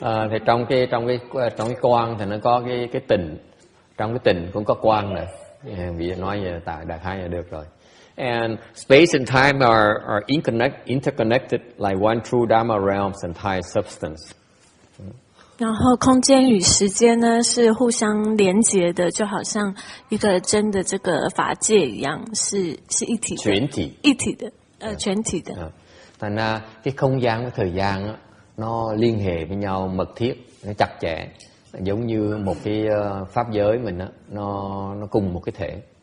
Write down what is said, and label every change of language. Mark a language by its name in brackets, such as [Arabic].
[Vietnamese] Thì trong cái quang thì nó có cái tịnh, trong cái tịnh cũng có quang này. Vì nói về tại đại khái là được rồi. [English] And space and time are interconnected like one true Dharma realm's entire substance. [Chinese] 然后空间与时间呢是互相连结的，就好像一个真的这个法界一样，是一体的，全体的，全体的。 [Vietnamese] Thành ra cái không gian với thời gian đó, nó liên hệ với nhau mật thiết, nó chặt chẽ, giống như một cái pháp giới mình đó, nó cùng một cái thể.